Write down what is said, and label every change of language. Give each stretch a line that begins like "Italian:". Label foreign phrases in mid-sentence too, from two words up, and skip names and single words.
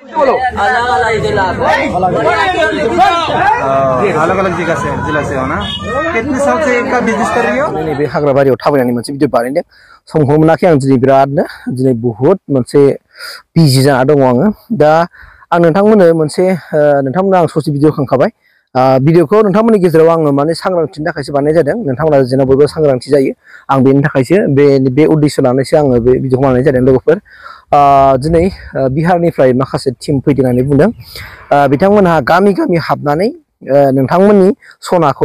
Hindi: अलग अलग जिला से हो ना कितने साल से इनका बिजनेस कर रही हो
Bodo: नहीं बे हाग्राबारियाव थाबायनानै मोनसे भिडिअ बानायदों समखौ मोनाखै आं दिनै बिरादनो दिनै बहुत मोनसे बिजि जाना दङ आङो दा आं नोंथांमोननो मोनसे नोंथांमोननो आं ससे भिडिअ खालामखाबाय भिडिअखौ नोंथांमोननि गेजेराव आङो माने सांग्रांथिनि थाखायसो बानायनाय जादों नोंथांमोना जेन' बयबो सांग्रांथि जायो आं बेनि थाखायसो बे उद्देश्य लानानैसो आङो बे भिडिअखौ बानायनाय जादों लोगोफोर दिनै बिहारनिफ्राय माखासे टिम फैदों होननानै बुंदों बिथांमोनहा गामि गामि हाबनानै नोंथांमोननि सनाखौ